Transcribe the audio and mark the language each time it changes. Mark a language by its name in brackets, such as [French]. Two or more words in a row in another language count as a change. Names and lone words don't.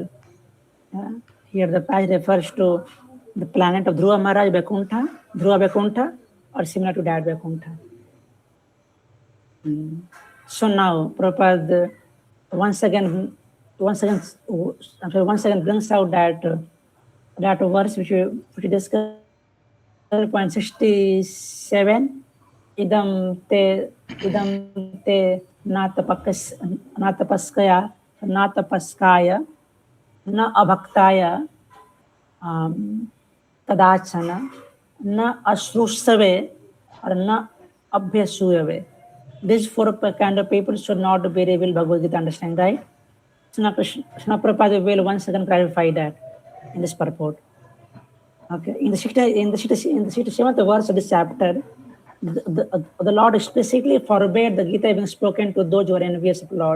[English] Here the pious refers to the planet of Dhruva Maharaj, Vaikuntha, Dhruva Vaikuntha, or similar to that Vaikuntha. So now, Prabhupada once again brings out that verse which we discussed, 67. [Sanskrit] Idam te natapaskaya na abhaktaya tadachana na ashrusave or na abhyasuyave. [English] These 4 kind of people should not be revealed Bhagavad Gita, understand, right? Krishna Prabhupada will once again clarify that in this purport. Okay, in the 67th verse of this chapter, the Lord explicitly forbade the Gita being spoken to those who are envious of the Lord.